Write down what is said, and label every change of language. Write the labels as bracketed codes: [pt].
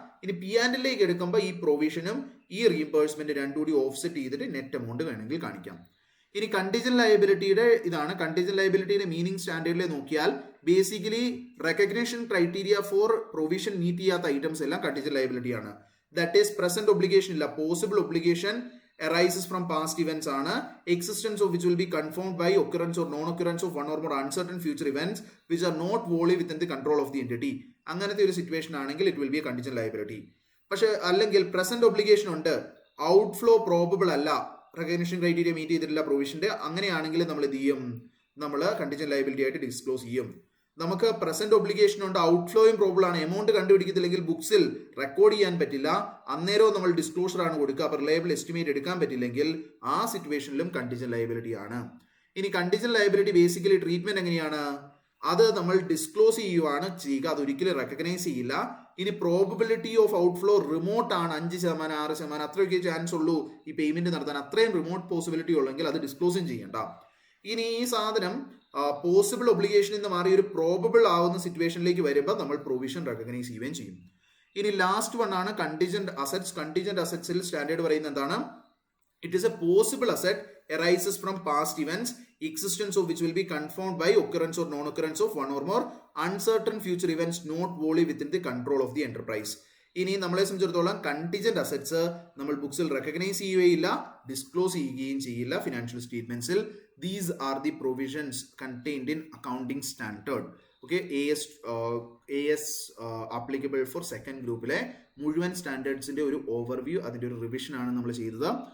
[ml] ഇനി P&L എടുക്കുമ്പോൾ ഈ പ്രൊവിഷനും ഈ റീഇംബേഴ്സ്മെന്റ് രണ്ടും കൂടി ഓഫ്സെറ്റ് ചെയ്തിട്ട് നെറ്റ് എമൗണ്ട് വേണമെങ്കിൽ കാണിക്കാം. ഇനി കണ്ടിജന്റ് ലയബിലിറ്റിയുടെ ഇതാണ്. കണ്ടിജന്റ് ലയബിലിറ്റിയുടെ മീനിങ് സ്റ്റാൻഡേർഡിൽ നോക്കിയാൽ basically [en] recognition criteria for provision [ml] meet ചെയ്യാത്ത ഐറ്റംസ് എല്ലാം കണ്ടിജന്റ് ലയബിലിറ്റി ആണ്. [en] That is present obligation ഇല്ല, possible obligation arises from past events ആണ്. Existence of which will be confirmed by occurrence or non-occurrence of one or more uncertain future events which are not wholly within the control of the entity. [ml] അങ്ങനത്തെ ഒരു situation ആണെങ്കിൽ [en] It will be a contingent liability. [ml] പക്ഷെ അല്ലെങ്കിൽ present obligation ഉണ്ട്, outflow probable അല്ല, recognition criteria meet ചെയ്തിട്ടില്ല പ്രൊവിഷന്റെ, അങ്ങനെയാണെങ്കിൽ നമ്മൾ എന്ത് ചെയ്യും, നമ്മൾ കണ്ടിജന്റ് ലയബിലിറ്റി ആയിട്ട് ഡിസ്ക്ലോസ് ചെയ്യും. നമുക്ക് പ്രസന്റ് ഒബ്ലിഗേഷൻ ഉണ്ട്, ഔട്ട്ഫ്ലോയും പ്രോബിൾ ആണ്, എമൗണ്ട് കണ്ടുപിടിക്കത്തില്ലെങ്കിൽ ബുക്സിൽ റെക്കോർഡ് ചെയ്യാൻ പറ്റില്ല, അന്നേരവും നമ്മൾ ഡിസ്ക്ലോഷർ ആണ് കൊടുക്കുക. അപ്പോൾ റിലയബിൾ എസ്റ്റിമേറ്റ് എടുക്കാൻ പറ്റില്ലെങ്കിൽ ആ സിറ്റുവേഷനിലും കണ്ടിജന്റ് ലയബിലിറ്റി ആണ്. ഇനി കണ്ടിജന്റ് ലയബിലിറ്റി ബേസിക്കലി ട്രീറ്റ്മെന്റ് എങ്ങനെയാണ്, അത് നമ്മൾ ഡിസ്ക്ലോസ് ചെയ്യുവാണ് ചെയ്യുക, അതൊരിക്കലും റെക്കഗ്നൈസ് ചെയ്യില്ല. ഇനി [en] probability of outflow [ml] റിമോട്ട് ആണ്, 5%, 6%, അത്രയൊക്കെ ചാൻസ് ഉള്ളൂ ഈ പേയ്മെന്റ് നടത്താൻ, അത്രയും റിമോട്ട് പോസിബിലിറ്റി ഉള്ളെങ്കിൽ അത് ഡിസ്ക്ലോസും ചെയ്യണ്ട. ഇനി ഈ സാധനം പോസിബിൾ ഒബ്ലിഗേഷനിൽ നിന്ന് മാറി ഒരു പ്രോബബിൾ ആവുന്ന സിറ്റുവേഷനിലേക്ക് വരുമ്പോൾ നമ്മൾ പ്രൊവിഷൻ റെക്കഗ്നൈസ് ചെയ്യുകയും ചെയ്യും. ഇനി ലാസ്റ്റ് വൺ ആണ് കണ്ടിജന്റ് അസറ്റ്സ്. [en] കണ്ടിജന്റ് അസറ്റ്സിൽ [ml] സ്റ്റാൻഡേർഡ് പറയുന്നത് എന്താണ്, [en] It is a possible asset arises from past events, existence of which will be confirmed by occurrence or non-occurrence of one or more uncertain future events not wholly within the control of the enterprise. [ml] ഇനി നമ്മളെ സംബന്ധിച്ചിടത്തോളം contingent assets നമ്മൾ ബുക്സിൽ recognise ചെയ്യുകയില്ല, disclose ചെയ്യുകയും ചെയ്യില്ല financial സ്റ്റേറ്റ്മെന്റ്സിൽ. [en] These are the provisions contained in accounting standard. [ml] Okay, AS applicable for second ഗ്രൂപ്പിലെ മുഴുവൻ സ്റ്റാൻഡേർഡ്സിന്റെ ഒരു ഓവർവ്യൂ, അതിന്റെ ഒരു റിവിഷൻ ആണ് നമ്മൾ ചെയ്തത്.